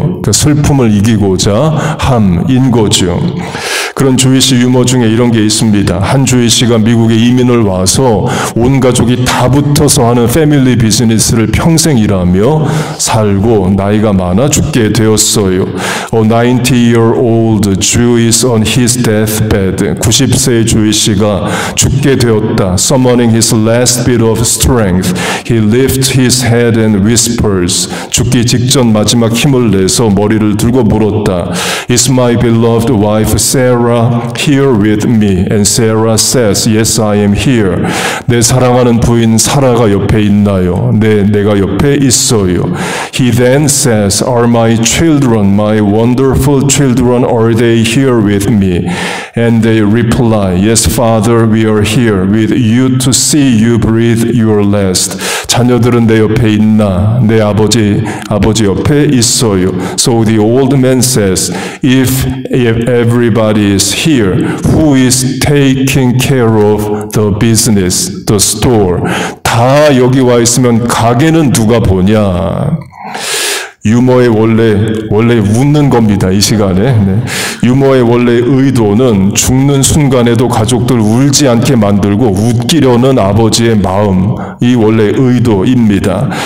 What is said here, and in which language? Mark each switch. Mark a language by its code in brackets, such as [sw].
[ko] 그러니까 슬픔을 이기고자 함인 거죠. 그런 주위시 유머 중에 이런 게 있습니다. 한 주위시가 미국에 이민을 와서 온 가족이 다 붙어서 하는 패밀리 비즈니스를 평생 일하며 살고 나이가 많아 죽게 되었어요. [en] A 90-year-old Jew is on his deathbed. [ko] 90세의 주위시가 죽게 되었다. [en] Summoning his last bit of strength, he lifts his head and whispers. [ko] 죽기 직전 마지막 힘을 내서 머리를 들고 물었다. [en] Is my beloved wife Sarah here with me? And Sarah says, Yes, I am here. [ko] 내 사랑하는 부인 사라가 옆에 있나요? 네, 내가 옆에 있어요. [en] He then says, Are my children, my wonderful children, are they here with me? And they reply, Yes, Father, we are here with you to see you breathe your last. [ko] 자녀들은 내 옆에 있나? 내 아버지 옆에 있어요. [en] So the old man says, If everybody is here, who is taking care of the business, the store? [ko] 다 여기 와 있으면 가게는 누가 보냐? 유머의 원래 웃는 겁니다. 이 시간에. 네. 유머의 원래 의도는 죽는 순간에도 가족들 울지 않게 만들고 웃기려는 아버지의 마음이 원래 의도입니다.